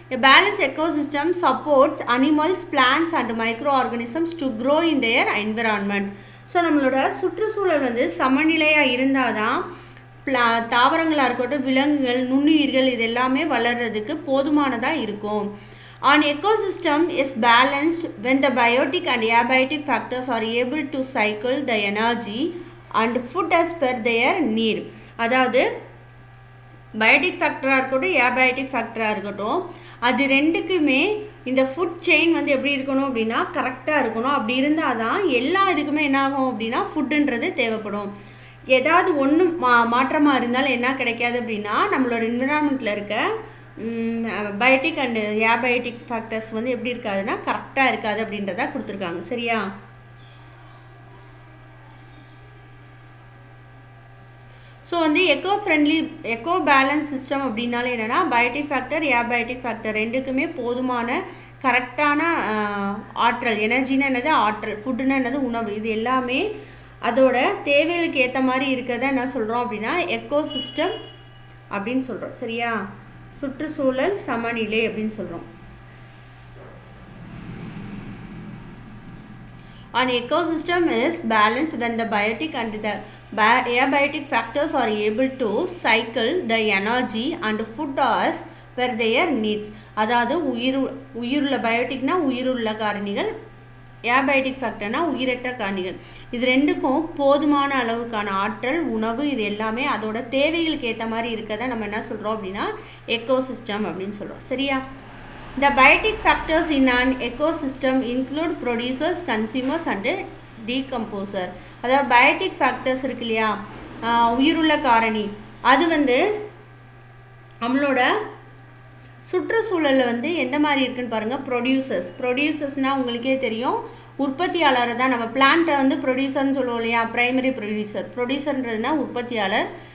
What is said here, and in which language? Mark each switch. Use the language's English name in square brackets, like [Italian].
[English] Balance ecosystem supports animals, plants and micro organisms to grow in their environment. [Tamil] So நம்மளோட சுற்றுச்சூழல் வந்து சமநிலையாக இருந்தால் தான் தாவரங்களாக இருக்கட்டும், விலங்குகள், நுண்ணுயிர்கள் இது எல்லாமே வளர்கிறதுக்கு போதுமானதாக இருக்கும். [English] An ecosystem is balanced when the biotic and abiotic factors are able to cycle the energy and food as per their need. [Tamil] அதாவது பயோட்டிக் ஃபேக்டராக இருக்கட்டும், ஏபயோட்டிக் ஃபேக்டராக இருக்கட்டும், அது ரெண்டுக்குமே இந்த ஃபுட் செயின் வந்து எப்படி இருக்கணும் அப்படின்னா கரெக்டாக இருக்கணும். அப்படி இருந்தால் தான் எல்லா இதுக்குமே என்ன ஆகும் அப்படின்னா ஃபுட்டுன்றது தேவைப்படும். ஏதாவது ஒன்று மாற்றமாக இருந்தாலும் என்ன கிடைக்காது அப்படின்னா நம்மளோட என்விரான்மெண்ட்டில் இருக்க பயோட்டிக் அண்ட் ஏபயோட்டிக் ஃபேக்டர்ஸ் வந்து எப்படி இருக்காதுன்னா கரெக்டாக இருக்காது அப்படின்றத கொடுத்துருக்காங்க. சரியா? ஸோ வந்து எக்கோ பேலன்ஸ் சிஸ்டம் அப்படின்னாலே என்னென்னா பயோட்டிக் ஃபேக்டர், ஏபயோட்டிக் ஃபேக்டர் ரெண்டுக்குமே போதுமான கரெக்டான ஆற்றல், எனர்ஜின்னா என்னது ஆற்றல், ஃபுட்டுன்னா என்னது உணவு, இது எல்லாமே அதோட தேவைகளுக்கு ஏற்ற மாதிரி இருக்கிறத என்ன சொல்கிறோம் அப்படின்னா எக்கோசிஸ்டம் அப்படின்னு சொல்கிறோம். சரியா? சுற்றுச்சூழல் சமநிலை அப்படின்னு சொல்கிறோம். [English] An ecosystem is balanced when the biotic and the abiotic factors are able to cycle the energy and food as per their needs. [Tamil] அதாவது உயிருள்ள பயோட்டிக்னா உயிருள்ள காரணிகள், ஏபயோட்டிக் ஃபேக்டர்னா உயிரற்ற காரணிகள். இது ரெண்டுக்கும் போதுமான அளவுக்கான ஆற்றல், உணவு இது எல்லாமே அதோட தேவைகளுக்கு ஏற்ற மாதிரி இருக்கிறத நம்ம என்ன சொல்கிறோம் அப்படின்னா எக்கோசிஸ்டம் அப்படின்னு சொல்கிறோம். சரியா? [English] The biotic factors in an ecosystem include producers, consumers and decomposer. [Tamil] அதாவது பயோட்டிக் ஃபேக்டர்ஸ் இருக்கு இல்லையா, உயிருள்ள காரணி, அது வந்து நம்மளோட சுற்றுச்சூழலில் வந்து எந்த மாதிரி இருக்குன்னு பாருங்கள். ப்ரொடியூசர்ஸ்னால் உங்களுக்கே தெரியும், உற்பத்தியாளரை தான் நம்ம பிளான்ட்டை வந்து ப்ரொடியூசர்னு சொல்லுவோம் இல்லையா, ப்ரைமரி ப்ரொடியூசர்ன்றதுனா உற்பத்தியாளர்.